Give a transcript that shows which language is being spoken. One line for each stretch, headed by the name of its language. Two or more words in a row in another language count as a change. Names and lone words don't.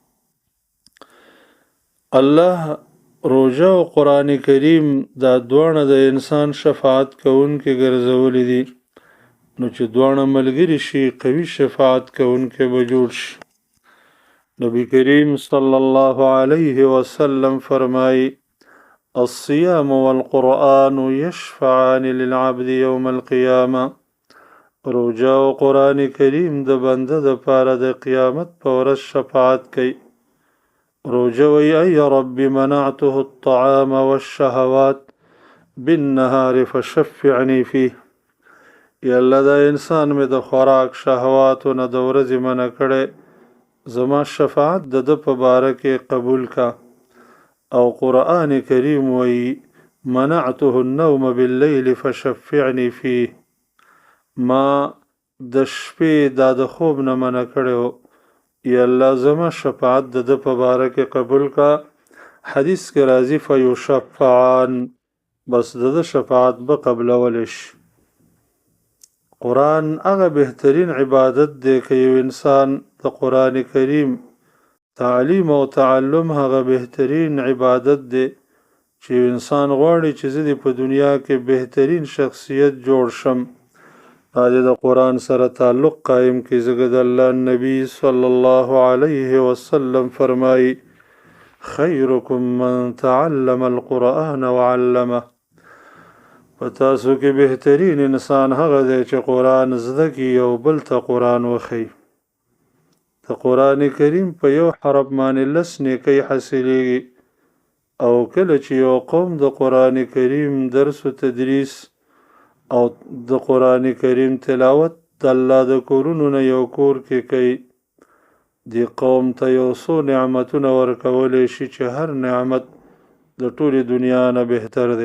Pashto: الله روژه او قرآن کریم دا دواړه د انسان شفاعت کوونکي ګرځولي دي، نو چې دواړه ملګري شي قوي شفاعت کوونکي به جوړ شي.
Arabic: نبی کریم صلی الله علیه وسلم فرمائی الصيام والقرآن يشفعان للعبد يوم القيامة.
Pashto: روجا او قرآن کریم د بنده د پاره د قیامت په ورځ شفاعت کوي. روجا وی
Arabic: ای رب منعته الطعام والشهوات بالنهار فشفعني فيه.
Pashto: یا الله دا انسان مې د خوراک شهواتو نه د ورځې منع کړی، زما شفاعت د ده په باره کې قبول کا. او قرآن کریم وی
Arabic: منعته النوم باللیل فشفعني فيه.
Pashto: ما د شپې دا د خوب نه منع کړی، یا الله زما شفاعت د ده په باره کې قبول کا. حدیث کې راځي فیشفعان، بس د ده شفاعت به قبلولی شي. قرآن هغه بهترین عبادت دی که یو انسان د قرآن کریم تعلیم او تعلم هغه بهترین عبادت دی چې یو انسان غواړي چې زه دې په دنیا کې بهترین شخصیت جوړ شم، د قرآن سره تعلق قائم کی. ځکه د الله نبی
Arabic: صلی الله علیه وسلم
Pashto: فرمایي
Arabic: خیرکم من تعلم القرآن وعلمه.
Pashto: په تاسو کې بهترین انسان هغه دی چې قرآن زده کي او بل ته قرآن وښیي. د قرآن کریم په یو حرف باندې 10 نیکۍ حاصلیږي. او کله چې یو قوم د قرآن کریم درس و تدریس او د قرآن کریم تلاوت د الله د کورونو نه یو کور کې کوي، دی قوم ته یو څو نعمتونه ورکولی شي چې هر نعمت د ټولې دنیا نه بهتر دی.